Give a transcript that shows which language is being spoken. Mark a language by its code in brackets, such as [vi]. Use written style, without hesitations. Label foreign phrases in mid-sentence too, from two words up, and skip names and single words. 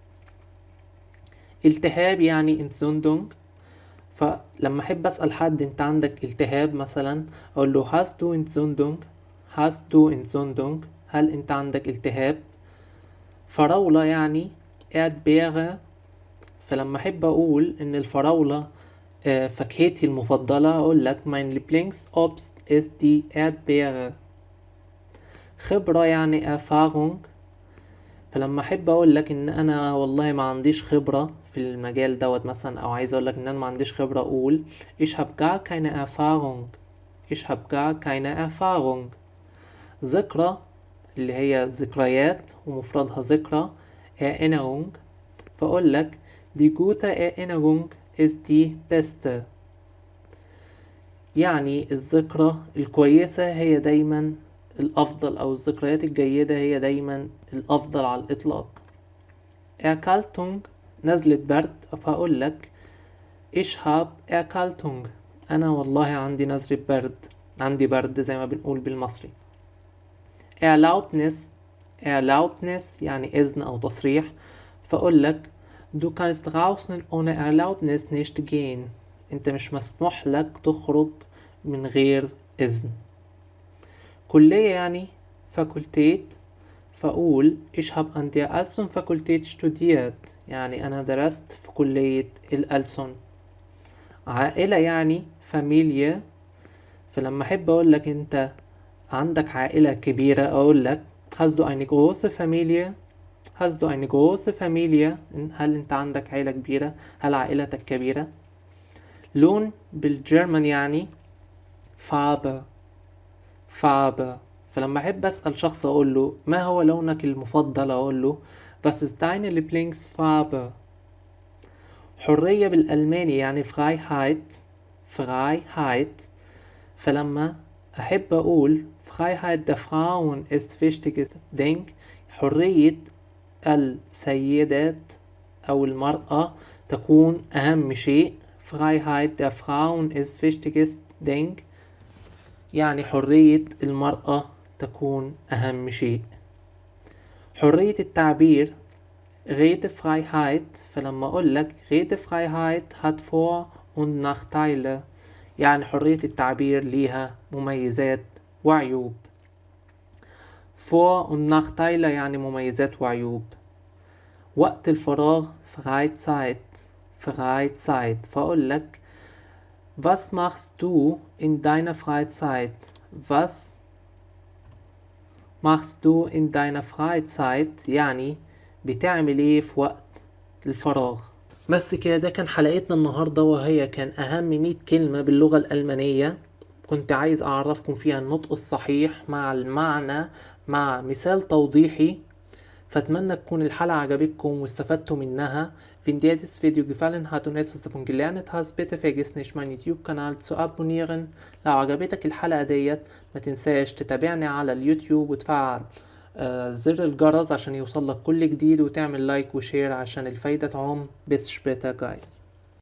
[ar] التهاب يعني Entzündung، فلما أحب أسأل حد أنت عندك التهاب مثلا أقول له [de] hast du Entzündung، [ar] هل أنت عندك التهاب. فراولة يعني Erdbeere، فلما أحب أقول إن الفراولة فاكهتي المفضلة أقول لك [de] mein Lieblingsobst ist die Erdbeere. [ar] خبرة يعني Erfahrung، فلما أحب أقول لك إن أنا والله ما عنديش خبرة في المجال دوت مثلا، أو عايز أقول لك إن أنا ما عنديش خبرة، أقول [de] ich hab gar keine Erfahrung. [ar] ذكرى اللي هي ذكريات ومفردها ذكرى Erinnerung، فأقول لك [de] die gute Erinnerung ist die beste، [ar] يعني الذكرى الكويسة هي دايما الأفضل، أو الذكريات الجيدة هي دايما الأفضل على الإطلاق. Erkältung نزلة برد، فأقول لك [de] ich hab Erkältung، [ar] أنا والله عندي نزلة برد، عندي برد زي ما بنقول بالمصري. [de] Erlaubnis [ar] يعني إذن أو تصريح، فأقول لك [de] du kannst draußen ohne Erlaubnis nicht gehen، [ar] أنت مش مسموح لك تخرج من غير إذن. كلية يعني [de] Fakultät، فأقول ich hab an der Alson-Fakultät studiert، [ar] يعني أنا درست في كلية الألسون. عائلة يعني Familie، فلما أحب أقول لك أنت عندك عائلة كبيرة أقول لك [de] hast du eine große Familie، [ar] هل أنت عندك عائلة كبيرة، هل عائلتك كبيرة. لون بالجرمان يعني Farbe، فلما أحب أسأل شخص أقول له ما هو لونك المفضل أقول له [de] was ist deine Lieblingsfarbe. [ar] حرية بالألماني يعني [de] Freiheit، [ar] فلما أحب أقول [de] Freiheit der Frauen ist wichtiges Ding، [ar] حرية السيدات أو المرأة تكون أهم شيء. [de] Freiheit der Frauen ist wichtiges Ding [ar] يعني حرية المرأة تكون أهم شيء. حرية التعبير Redefreiheit، فلما أقول لك [de] Redefreiheit hat Vor- und Nachteile [ar] يعني حرية التعبير ليها مميزات وعيوب. [de] Vor- und Nachteile [ar] يعني مميزات وعيوب. وقت الفراغ [de] Freizeit، [ar] فأقول لك [de] Was machst du in deiner Freizeit? Was machst du in deiner Freizeit؟ [ar] يعني بتعمل ايه في وقت الفراغ. بس كده، ده كان حلقتنا النهاردة، وهي كان أهم 100 كلمة باللغة الألمانية. كنت عايز أعرفكم فيها النطق الصحيح مع المعنى مع مثال توضيحي. فأتمنى تكون الحلقة عجبتكم واستفدتوا منها. [de] Wenn dir das Video gefallen hat und etwas davon gelernt hast, bitte vergiss nicht meinen YouTube-Kanal zu abonnieren. [ar] لو عجبتك الحلقة ديت ما تنساش تتابعني على اليوتيوب وتفعل زر الجرس عشان يوصلك كل جديد، وتعمل لايك وشير عشان الفايدة تعم. [de] Bis später guys.